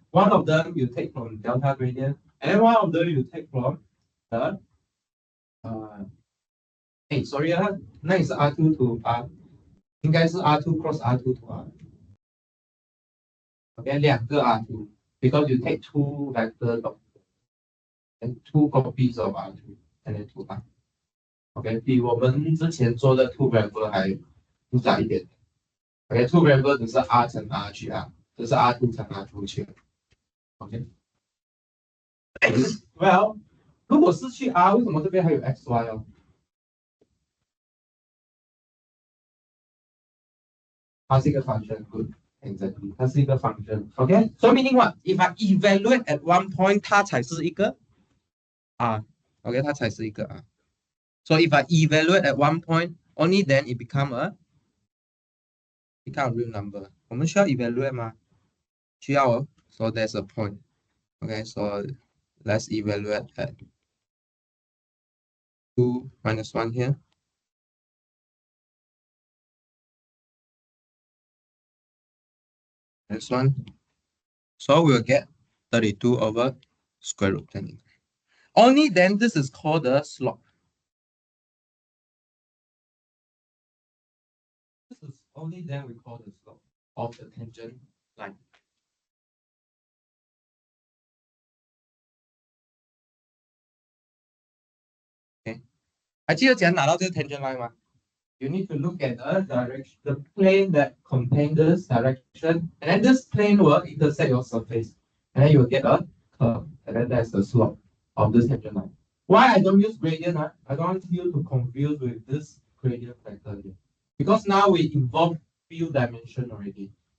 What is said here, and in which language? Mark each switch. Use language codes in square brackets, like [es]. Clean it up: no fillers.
[en] One of them you take from delta gradient, and one of them you take from the hey, sorry [zh] 那也是 [en] R2 to R， [zh] 应该是 [en] R2 cross R2 to R。 OK， [zh] 两个 [en] R2 because you take two vector dot and two copies of R2 and then two R。 [zh] OK， 比我们之前做的 [en] two variable [zh] 还复杂一点。 OK， [en] two variable [zh] 只是 R 乘 R 去 R， 这是 R2 乘 R2 去。 OK，Well， 如果是去 R， 为什么这边还有 XY 哦？它是一个 function，good。 [en] Exactly， [zh] 它是一个 function。OK， [en] so meaning what? If I evaluate at one point, [zh] 它才是一个 [en] R. [zh] Okay, 它才是一个 R. [en] So if I evaluate at one point, only then it become a real number. [zh] 我们需要 evaluate 吗？需要哦。 [en] So there's a point. Okay, so let's evaluate at 2 minus 1 here. This one. So we'll get 32 over square root 10. Only then this is called the slope. This is only then we call the slope of the tangent line. Okay. [zh] 还记得怎样拿到这个 tangent line 吗？ [en] You need to look at the direction, the plane that contains this direction, and then this plane will intersect your surface, and then you will get a curve, and then that's the slope of this tangent line. Why I don't use gradient? I don't want you to confuse with this gradient vector here, because now we involve few dimension already.